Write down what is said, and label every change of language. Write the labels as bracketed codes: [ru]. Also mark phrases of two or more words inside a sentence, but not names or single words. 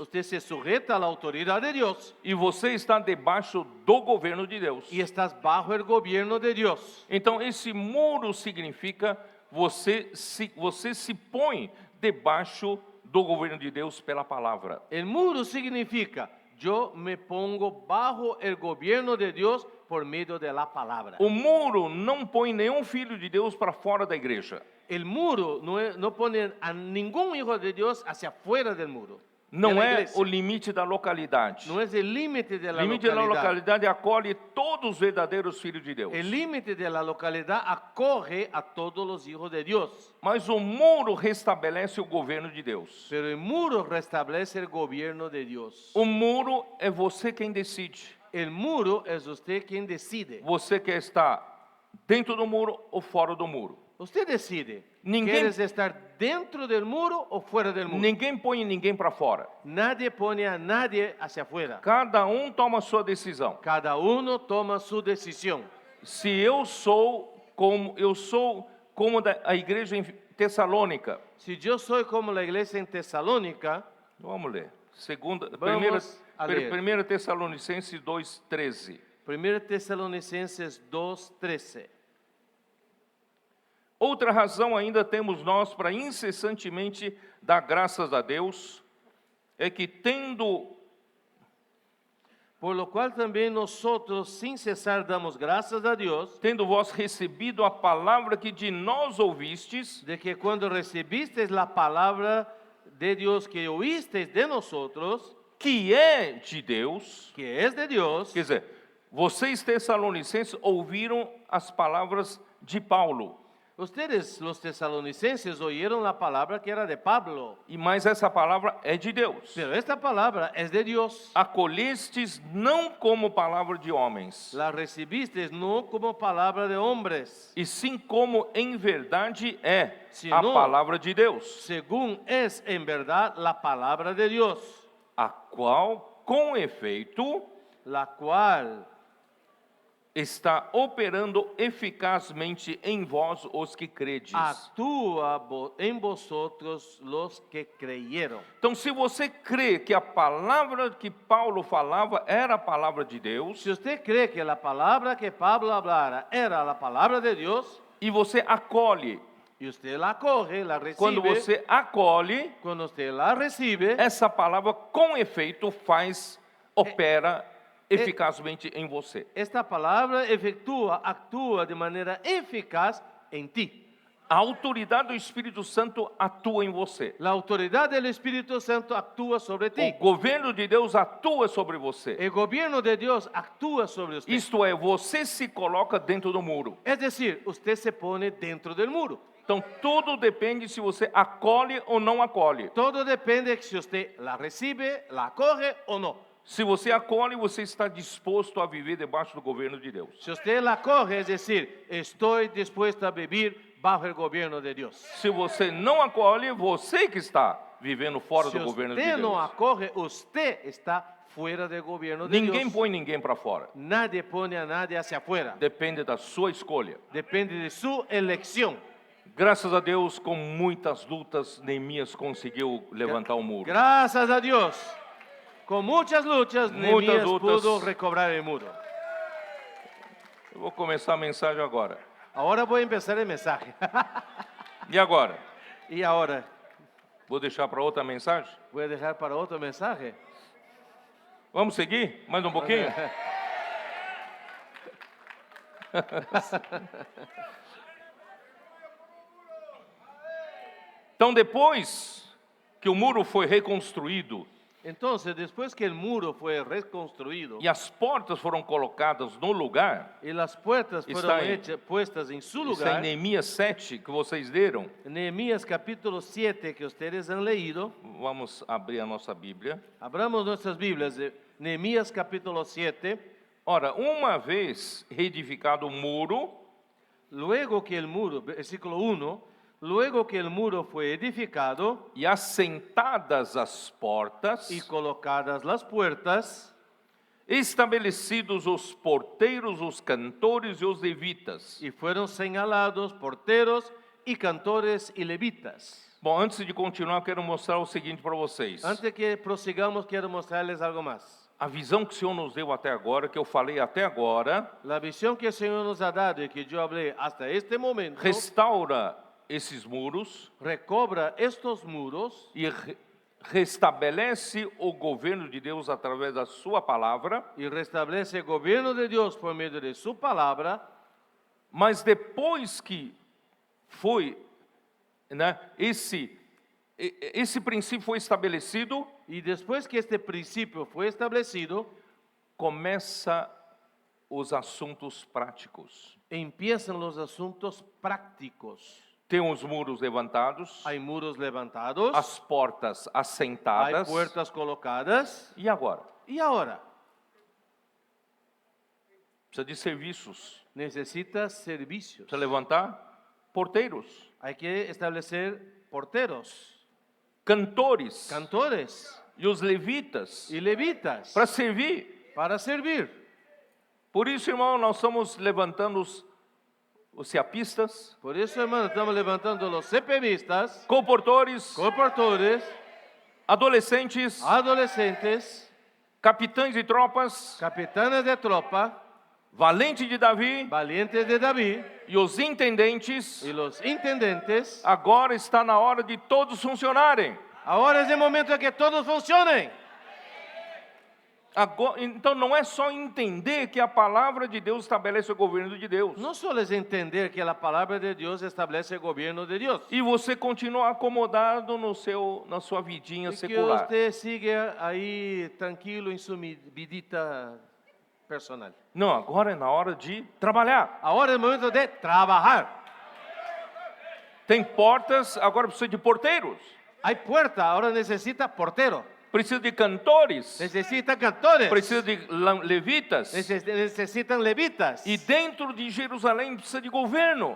[es] usted se sujeta a la autoridad de Dios [pt] E você está debaixo do governo de Deus. [es] y estás bajo el gobierno de Dios. [pt] Então, esse muro significa você se põe debaixo do governo de Deus pela palavra. [es] El muro significa yo me pongo bajo el gobierno de Dios por medio de la palabra. [pt] O muro não põe nenhum filho de Deus para fora da igreja. [es] El muro no pone a ningún hijo de Dios hacia afuera del muro. de [pt] Não [es] la [pt] é [es] iglesia. [pt] o limite da localidade. [es] No es el límite de [pt] O [es] la [pt] limite da [es] localidad. [pt] localidade acolhe todos os verdadeiros filhos de Deus. [es] El límite de la localidad acoge a todos los hijos de Dios. [pt] Mas o muro restabelece o governo de Deus. [es] Pero el muro restablece el gobierno de Dios. [pt] O muro é você quem decide. [es] El muro es usted quien decide. [pt] Você quer estar dentro do muro ou fora do muro. [es] Usted decide. [pt] Ninguém- [es] ¿Quieres estar dentro del muro o fuera del muro? [pt] Ninguém põe ninguém para fora. [es] Nadie pone a nadie hacia afuera. [pt] Cada um toma a sua decisão. [es] Cada uno toma su decisión. [pt] Se eu sou como a igreja em Tessalônica. [es] Si yo soy como la iglesia en Tesalónica, [pt] Vamos ler. [es] Vamos a ler. [pt] 1 Tessalonicenses 2:13. [es] 1 Tesalonicenses 2:13. [pt] Outra razão ainda temos nós para incessantemente dar graças a Deus é que [es] Por lo cual también nosotros sin cesar damos gracias a Dios [pt] tendo vós recebido a palavra que de nós ouvistes, [es] de que cuando recibisteis la palabra de Dios que oísteis de nosotros, [pt] que é de Deus, [es] que es de Dios, [pt] quer dizer, vocês tessalonicenses ouviram as palavras de Paulo, [es] ustedes los tesalonicenses oyeron la palabra que era de Pablo, [pt] e mais essa palavra é de Deus. [es] pero esta palabra es de Dios. [pt] Acolhestes não como palavra de homens, [es] La recibisteis no como palabra de hombres, [pt] e sim como em verdade é Se a não- palavra de Deus, [es] según es en verdad la palabra de Dios, [pt] a qual, com efeito, [es] la cual [pt] está operando eficazmente em vós os que credes. [es] actúa en vosotros los que creyeron. [pt] Então, se você crê que a palavra que Paulo falava era a palavra de Deus, [es] Si usted cree que la palabra que Pablo hablara era la palabra de Dios, [pt] e você acolhe, [es] y usted la acoge, la [pt] quando [es] recibe, [pt] você acolhe, [es] cuando usted la recibe, [pt] essa palavra com efeito opera eficazmente em você. [es] esta palabra actúa de manera eficaz en ti. [pt] A autoridade do Espírito Santo atua em você. [es] La autoridad del Espíritu Santo actúa sobre [pt] O [es] ti. [pt] governo de Deus atua sobre você. [es] El gobierno de Dios actúa sobre usted. [pt] Isto é, você se coloca dentro do muro. [es] Es decir, usted se pone dentro del muro. [pt] Então, tudo depende se você acolhe ou não acolhe. [es] Todo depende de si usted la recibe, la acoge o no. [pt] Se você acolhe, você está disposto a viver debaixo do governo de Deus. [es] Si usted la acoge, es decir, estoy dispuesto a vivir bajo el gobierno de Dios. [pt] Se você não acolhe, você que está vivendo fora [es] Si [pt] do governo de [es] usted [pt] Deus. [es] no acoge, usted está fuera del gobierno de [pt] Ninguém [es] Dios. [pt] põe ninguém para fora. [es] Nadie pone a nadie hacia afuera. [pt] Depende da sua escolha. [es] Depende de su elección. [pt] Graças a Deus, com muitas lutas, Neemias conseguiu levantar o muro. [es] Gracias a Dios. Con muchas luchas, Nehemías [pt] lutas. [es] pudo recobrar el muro. [pt] Eu vou começar a mensagem agora. [es] Ahora voy a empezar el mensaje. [pt] E agora? [es] Y ahora, [pt] Vou deixar para outra mensagem. [es] Voy a dejar para otro mensaje. [pt] Vamos seguir? Mais um pouquinho? Então, depois que o muro foi reconstruído [es] Entonces, después que el muro fue reconstruido [pt] e as portas foram colocadas no lugar, [es] y las puertas Está fueron ahí. puestas en su [pt] está em [es] lugar, [pt] Neemias 7 que vocês leram. [es] Nehemías capítulo 7 que ustedes han leído, [pt] Vamos abrir a nossa Bíblia. [es] abramos nuestras Biblias de Nehemías capítulo 7. [pt] Ora, uma vez reedificado o muro, [es] Luego que el muro, versículo 1, luego que el muro fue edificado [pt] e assentadas as portas, [es] y colocadas las puertas, [pt] estabelecidos os porteiros, os cantores e os levitas. [es] y fueron señalados porteros y cantores y levitas. [pt] Bom, antes de continuar, eu quero mostrar o seguinte para vocês. [es] Antes que prosigamos, quiero mostrarles algo más. [pt] A visão que o Senhor nos deu até agora, que eu falei até agora, [es] La visión que el Señor nos ha dado y que yo hablé hasta este momento, [pt] restaura esses muros [es] recobra estos muros [pt] e restabelece o governo de Deus através da sua palavra. [es] y restablece el gobierno de Dios por medio de su palabra. [pt] Mas depois que foi, né, esse princípio foi estabelecido, [es] Y después que este principio fue establecido, [pt] começa os assuntos práticos. [es] empiezan los asuntos prácticos. [pt] Tem os muros levantados, [es] Hay muros levantados, [pt] as portas [es] hay [pt] assentadas. [es] puertas colocadas. [pt] E agora? [es] Y ahora [pt] Precisa de serviços. [es] necesita servicios. [pt] Precisa levantar porteiros, [es] Hay que establecer porteros, [pt] cantores [es] cantores [pt] e os levitas [es] y levitas [pt] para servir. [es] para servir. [pt] Por isso, irmão, nós estamos levantando os ceapistas, [es] Por eso, hermano, estamos levantando los CPVistas, [pt] comportores, [es] comportores, [pt] adolescentes, [es] adolescentes, [pt] capitães de tropas, [es] capitanes de tropa, [pt] valente de Davi [es] valientes de David [pt] e os intendentes. [es] y los intendentes. [pt] Agora está na hora de todos funcionarem. [es] Ahora es el momento de que todos funcionen. [pt] Agora, então não é só entender que a palavra de Deus estabelece o governo de Deus. [es] No solo es entender que la palabra de Dios establece el gobierno de Dios. [pt] E você continua acomodado na sua vidinha [es] Y que [pt] secular. [es] usted sigue ahí tranquilo en su vidita personal. [pt] Não, agora é na hora de trabalhar. [es] Ahora es el momento de trabajar. [pt] Tem portas, agora precisa de porteiros. [es] Hay puerta, ahora necesita portero. [pt] Precisa de cantores. [es] Necesita cantores. [pt] Precisa de levitas. [es] Necesitan levitas. [pt] E dentro de Jerusalém precisa de governo.